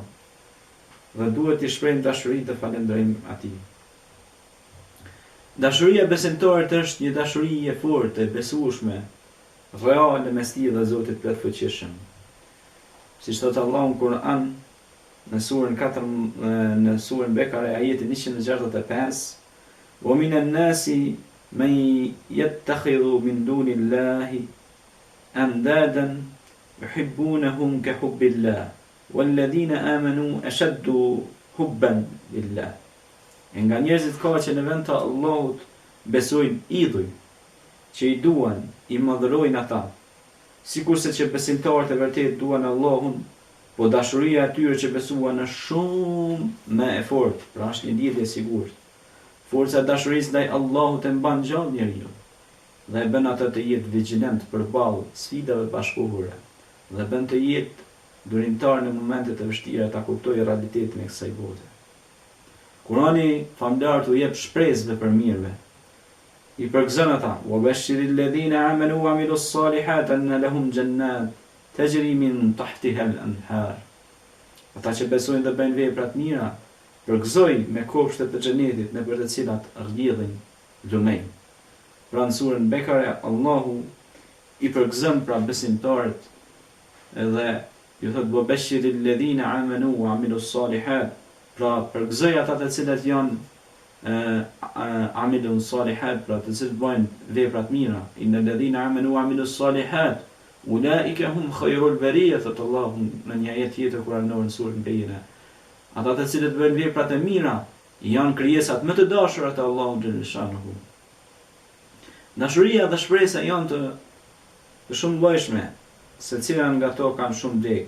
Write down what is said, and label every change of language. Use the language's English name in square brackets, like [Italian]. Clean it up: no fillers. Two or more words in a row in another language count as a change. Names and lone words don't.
[Albanian] Dhe duhet të shprehim dashuri të falënderojmë atij. Dashuria besimtarit është një dashuri e fortë, e besueshme, reale mes tij dhe Zotit plotfuqishëm. Siç thot Allahu në Kur'an, në surën Bekare, ajeti 165, [Arabic] "ومن الناس من يتخذ من دون الله أندادا يحبونهم كحب الله والذين آمنوا أشد حبا لله." [Albanian] E nga njerëzit ka që në vend të Allahut besojnë idhuj, që i duan, i madhërojnë ata, sikurse që besimtarët e vërtet duan Allahun, po dashuria e tyre që besuan është shumë më e fortë, pra është një lidhje e sigurt. Forca e dashurisë ndaj Allahut e mban gjallë njeriu dhe e bën atë të jetë vigjilent përballë sfidave bashkëkohore dhe bën të jetë durimtar në momentet e vështira ta kuptojë realitetin e kësaj bote. Kurani famlar u jep shpresë për mirëve. I përgëzon ata: [Arabic] "وبشر الذين آمنوا وعملوا الصالحات أن لهم جنات تجري من تحتها الأنهار." [Albanian] Ata që besojnë dhe bëjnë vepra të mira, përgëzoj me kopshtet e xhenetit nëpër të cilat rrjedhin lumej. Pra në surën Bekare, Allahu i përgëzon pra besimtarët edhe ju thot: [Arabic] "وبشر الذين آمنوا وعملوا الصالحات." [Albanian] Pra përgëzoj ata të cilët janë [Arabic] عاملون صالحات, [Albanian] pra të cilët bëjnë vepra të mira. [Arabic] إن الذين آمنوا وعملوا الصالحات أولئك هم خير البرية, [Albanian] thot Allahu në një ajet tjetër kuranor në surën Bejina. Ata të cilët bëjnë vepra të mira, janë krijesat më të dashura të Allahut xhaleshanuhu. Dashuria dhe shpresa janë të shumë llojshme, secila nga to kanë shumë dek.